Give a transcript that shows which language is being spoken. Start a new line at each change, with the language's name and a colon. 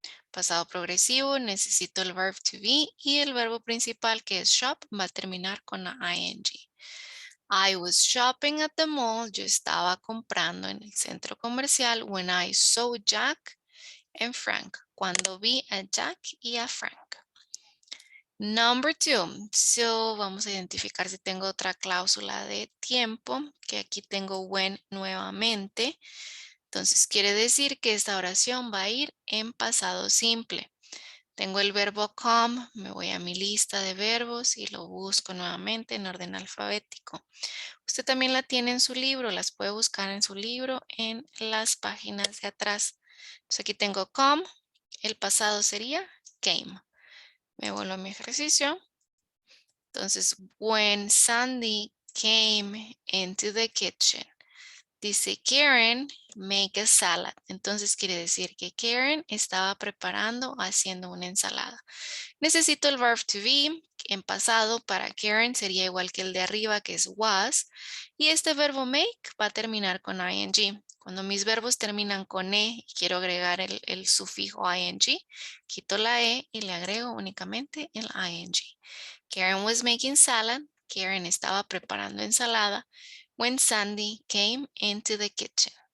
Spanish: Pasado progresivo, necesito el verb to be y el verbo principal que es shop va a terminar con la ing.
English: I was shopping at the mall.
Spanish: Yo estaba comprando en el centro comercial
English: when I saw Jack and Frank.
Spanish: Cuando vi a Jack y a Frank.
English: Number 2.
Spanish: So vamos a identificar si tengo otra cláusula de tiempo, que aquí tengo when nuevamente. Entonces quiere decir que esta oración va a ir en pasado simple. Tengo el verbo come, me voy a mi lista de verbos y lo busco nuevamente en orden alfabético. Usted también la tiene en su libro, las puede buscar en su libro en las páginas de atrás. Entonces aquí tengo come, el pasado sería came. Me vuelvo a mi ejercicio. Entonces, when Sandy came into the kitchen, dice Karen,
English: make a salad.
Spanish: Entonces quiere decir que Karen estaba preparando, haciendo una ensalada. Necesito el verb to be en pasado para Karen sería igual que el de arriba que es was. Y este verbo make va a terminar con ing. Cuando mis verbos terminan con e y quiero agregar el sufijo ing, quito la e y le agrego únicamente el ing.
English: Karen was making salad.
Spanish: Karen estaba preparando ensalada.
English: when Sandy came into the kitchen.